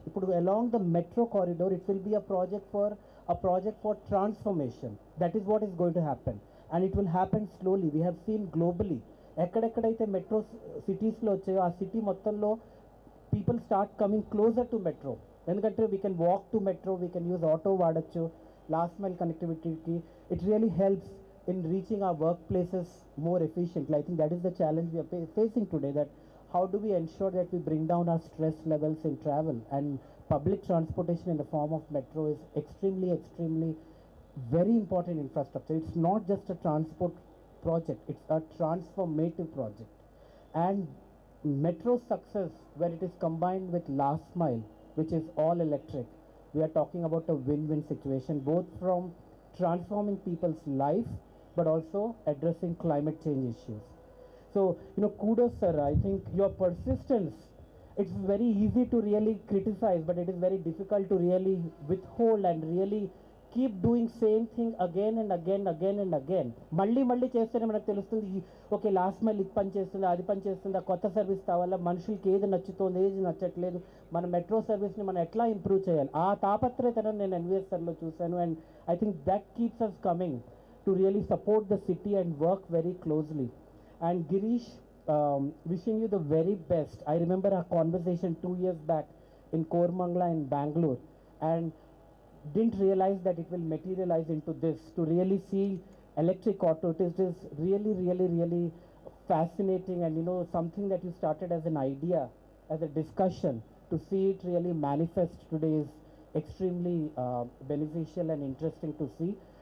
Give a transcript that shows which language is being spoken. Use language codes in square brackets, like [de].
[en] ఇప్పుడు along the metro corridor it will be a project for transformation. That is what is going to happen, and it will happen slowly. We have seen globally [te] ఎక్కడెక్కడైతే metro సిటీస్లో వచ్చాయో ఆ city మొత్తంలో [en] people start coming closer to metro. [te] ఎందుకంటే [en] we can walk to metro, we can use auto వాడచ్చు, last mile connectivity. It really helps in reaching our workplaces more efficiently. I think that is the challenge we are facing today, that how do we ensure that we bring down our stress levels in travel, and public transportation in the form of metro is extremely very important infrastructure. It's not just a transport project, it's a transformative project. And metro success, when it is combined with last mile, which is all electric, we are talking about a win-win situation, both from transforming people's life but also addressing climate change issues. So, kudos sir. I think your persistence, it's very easy to really criticize, but it is very difficult to really withhold and really keep doing same thing again and again. [te] మళ్ళీ చేస్తేనే మనకు తెలుస్తుంది, okay last mile ఇది పని చేస్తుంది, అది పని చేస్తుంది, ఆ కొత్త సర్వీస్ కావాలా, మనుషులకి ఏది నచ్చుతుంది, ఏది నచ్చట్లేదు, మన మెట్రో సర్వీస్ని మనం ఎట్లా ఇంప్రూవ్ చేయాలి, ఆ తాపత్రయతను నేను ఎన్విఎస్ సార్లో చూశాను. [en] And I think that keeps us coming to really support the city and work very closely. And Girish, wishing you the very best. I remember our conversation 2 years back in Kormangla in Bangalore, and didn't realize that it will materialize into this, to really see electric auto. It is really fascinating, and something that you started as an idea, as a discussion, to see it really manifest today is extremely beneficial and interesting to see.